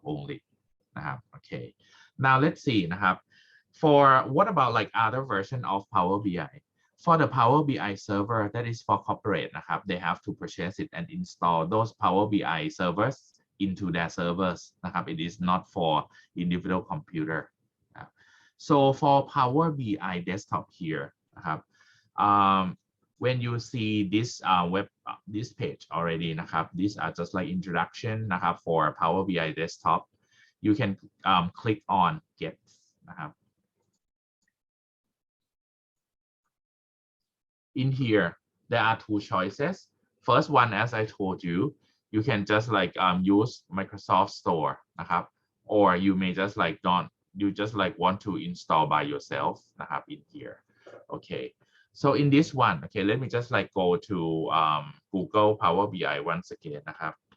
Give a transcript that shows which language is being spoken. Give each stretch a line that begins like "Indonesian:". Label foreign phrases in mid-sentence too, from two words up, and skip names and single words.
English: only นะครับ okay now let's see นะครับ for what about like other version of Power BI for the Power BI server that is for corporate นะครับ they have to purchase it and install those Power BI servers into their servers นะครับ it is not for individual computer นะครับ so for Power BI desktop here นะครับ when you see this this page already นะครับ these are just like introduction นะครับ for Power BI desktop you can click on get นะครับ in here there are two choices first one as I told you you can just like use Microsoft Store นะครับ or you may just like you just like want to install by yourself นะครับ in here okay so in this one okay let me just like go to Google Power BI once again นะครับ